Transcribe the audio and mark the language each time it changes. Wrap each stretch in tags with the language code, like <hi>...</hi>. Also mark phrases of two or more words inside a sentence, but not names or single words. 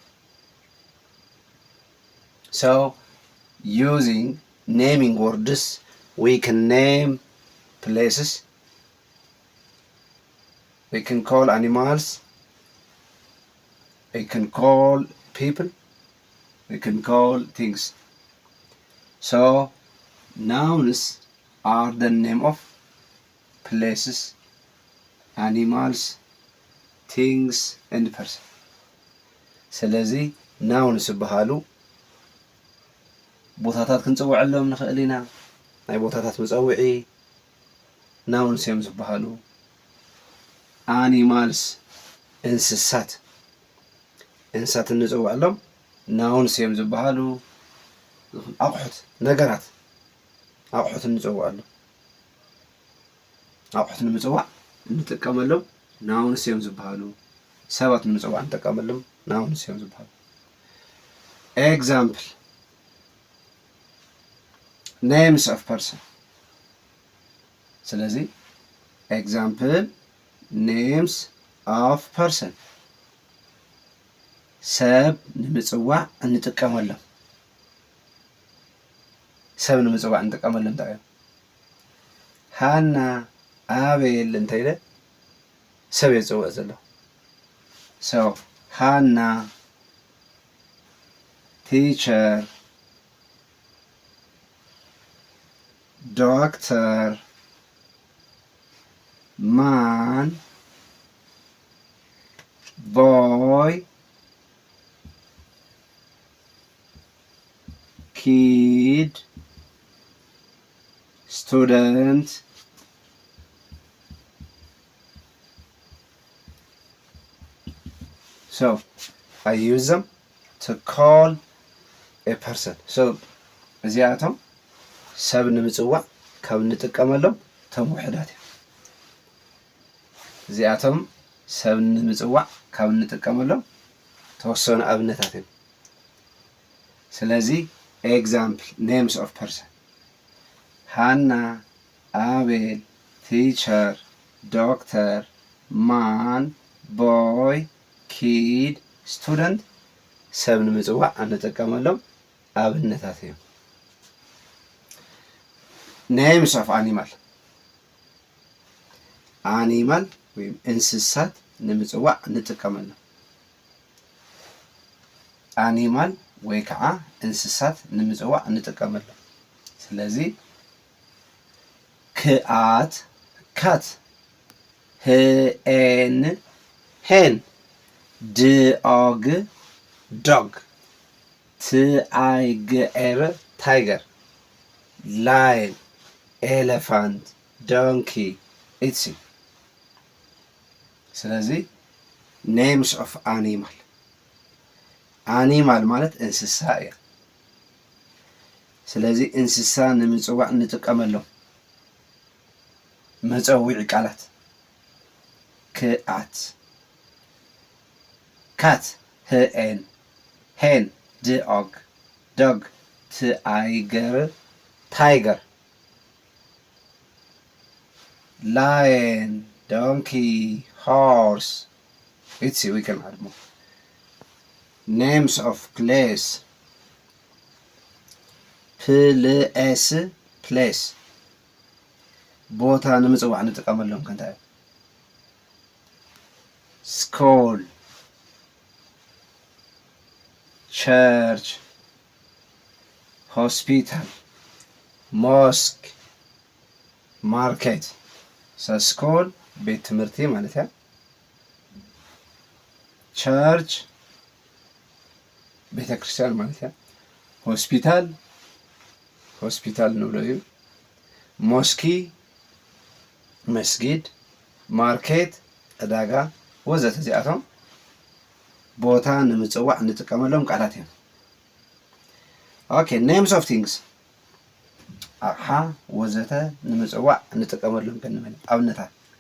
<en>Using naming words we can name places, we can call animals, we can call people, we can call things. Nouns are the name of places, animals, things, and person.</en> <ti>ስለዚ ናውንስ ዝበሃሉ ቦታታት ክንፅውዐሎም ንኽእል ኢና። ናይ ቦታታት መፀውዒ ናውንስ እዮም ዝበሃሉ። ኣኒማልስ እንስሳት እንፅውዐሎም ናውንስ እዮም ዝበሃሉ። ኣቑሑት ነገራት ኣቑሑት እንፅውዐሎም ኣቑሑት ንምፅዋዕ እንጥቀመሎም ናውንስ እዮም ዝበሃሉ። ሰባት ንምፅዋዕ እንጥቀመሎም ናውንስ እዮም ዝበሃሉ።</ti> <en>example names of person.</en> <ti>ስለዚ</ti> <en>example names of person</en> <ti>ሰብ ንምፅዋዕ እንጥቀመሎም እንታይ እዮም? ሃና ኣቤል እንታይ ኢለ ሰብ የፅውዕ ዘሎ</ti> <en>ሃና ቲቸር doctor, man, boy, kid, student, I use them to call a person so</en> <ti>እዚኣቶም ሰብ ንምጽዋዕ ካብ እንጥቀመሎም ቶም ውሕዳት እዚኣቶም ሰብ ንምጽዋዕ ካብ እንጥቀመሎም ተወሰኑ ኣብነታት እዮም</ti> <en>ስለዚ example names of person Hannah Abel teacher doctor man boy kid student</en> <ti>ሰብ ንምጽዋዕ እንጥቀመሎም ኣብነታት እዮም</ti> <en>names of animal</en> <ti>ወይም እንስሳት ንምጽዋዕ እንጥቀመሎም</ti> <en>animal</en> <ti>ወይ ከዓ እንስሳት ንምጽዋዕ እንጥቀመሎም ስለዚ ክኣት</ti> <en>cat hen dog tiger lion elephant donkey etc</en> <ti>ስለዚህ</ti> <en>names of animal</en> <ti>ማለት እንስሳ እዩ ስለዚህ እንስሳ ንምጽዋዕ እንጥቀመሎም መጸውዒ ቃላት ክኣት</ti> <en>cat hen dog tiger lion donkey horse it's we can add more names of place place</en> <ti>ቦታ ንምጽዋዕ እንጥቀመሎም ከንታይ</ti> <en>school church hospital mosque market so school</en> <ti>ቤት ትምህርቲ ማለት ያ church ቤተ ክርስቲያን ማለት ያ hospital ንብሎ እዩ mosque መስጊድ ማርኬት ዕዳጋ ወዘተ እዚኣቶም ቦታ ንምጽዋዕ እንጥቀመሎም ቃላት እዮም</ti> <en>okay names of things</en> <ti>ኣቕሓ ወዘተ ንምጽዋዕ እንጥቀመሎም ከንመን ኣብነታት</ti>